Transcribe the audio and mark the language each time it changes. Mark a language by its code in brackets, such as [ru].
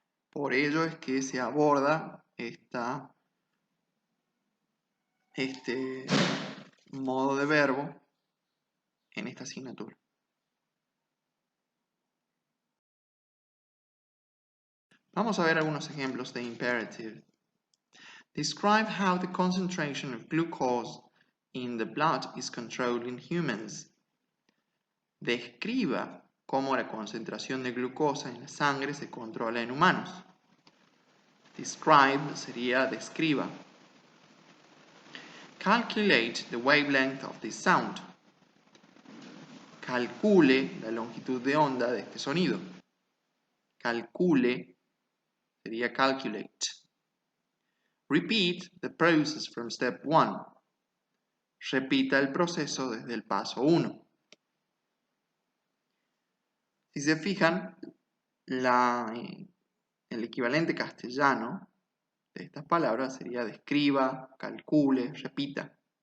[es] Por ello es que se aborda este modo de verbo en esta asignatura. Vamos a ver algunos ejemplos de imperative. [en] Describe how the concentration of glucose in the blood is controlled in humans. [es] Describa cómo la concentración de glucosa en la sangre se controla en humanos. Describe sería describa. [en] Calculate the wavelength of this sound. [es] Calcule la longitud de onda de este sonido. Calcule sería calculate. [en] Repeat the process from step 1. [es] Repita el proceso desde el paso 1. Si se fijan, el equivalente castellano de estas palabras sería describa, calcule, repita.